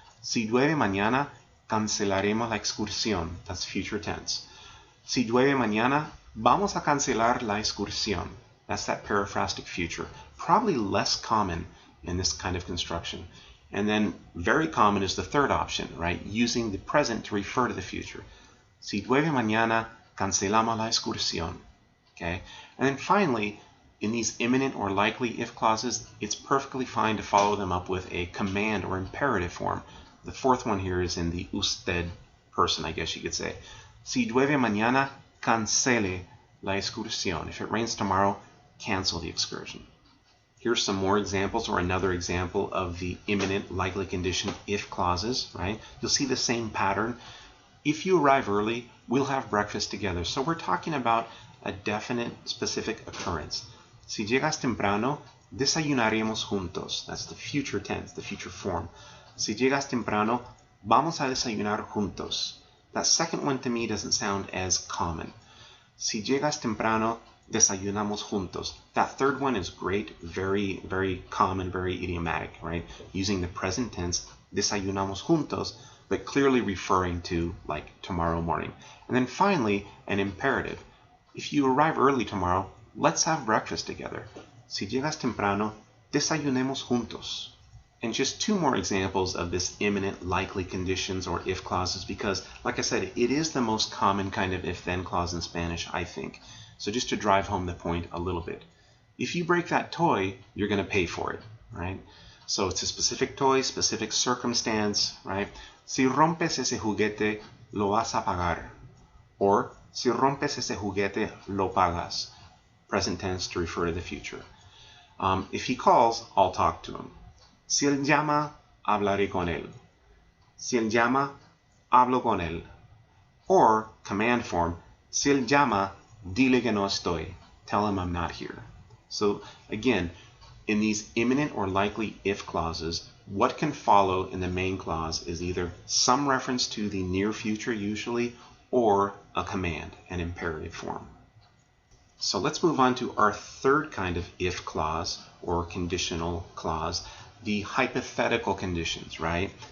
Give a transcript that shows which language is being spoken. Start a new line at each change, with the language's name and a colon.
Spanish: Si llueve mañana, cancelaremos la excursión.
English: That's future tense.
Spanish: Si llueve mañana, vamos a cancelar la excursión.
English: That's that periphrastic future. Probably less common in this kind of construction. And then very common is the third option, right? Using the present to refer to the future.
Spanish: Si llueve mañana, cancelamos la excursión.
English: Okay? And then finally, in these imminent or likely if clauses, it's perfectly fine to follow them up with a command or imperative form. The fourth one here is in the usted person, I guess you could say.
Spanish: Si llueve mañana, cancele la excursión.
English: If it rains tomorrow, cancel the excursion. Here's some more examples, or another example of the imminent likely condition if clauses, right? You'll see the same pattern. If you arrive early, we'll have breakfast together. So we're talking about a definite, specific occurrence.
Spanish: Si llegas temprano, desayunaremos juntos.
English: That's the future tense, the future form.
Spanish: Si llegas temprano, vamos a desayunar juntos.
English: That second one to me doesn't sound as common.
Spanish: Si llegas temprano, desayunamos juntos.
English: That third one is great, very, very common, very idiomatic, right? Using the present tense,
Spanish: desayunamos juntos,
English: but clearly referring to like tomorrow morning. And then finally, an imperative. If you arrive early tomorrow, let's have breakfast together.
Spanish: Si llegas temprano, desayunemos juntos.
English: And just two more examples of this imminent likely conditions or if clauses, because like I said, it is the most common kind of if-then clause in Spanish, I think. So just to drive home the point a little bit. If you break that toy, you're going to pay for it, right? So it's a specific toy, specific circumstance, right?
Spanish: Si rompes ese juguete, lo vas a pagar. Or, si rompes ese juguete, lo pagas.
English: Present tense to refer to the future. If he calls, I'll talk to him.
Spanish: Si él llama, hablaré con él. Si él llama, hablo con él.
English: Or, command form,
Spanish: si él llama, dile que no estoy.
English: Tell him I'm not here. So, again, in these imminent or likely if clauses, what can follow in the main clause is either some reference to the near future usually, or a command, an imperative form. So let's move on to our third kind of if clause or conditional clause, the hypothetical conditions, right?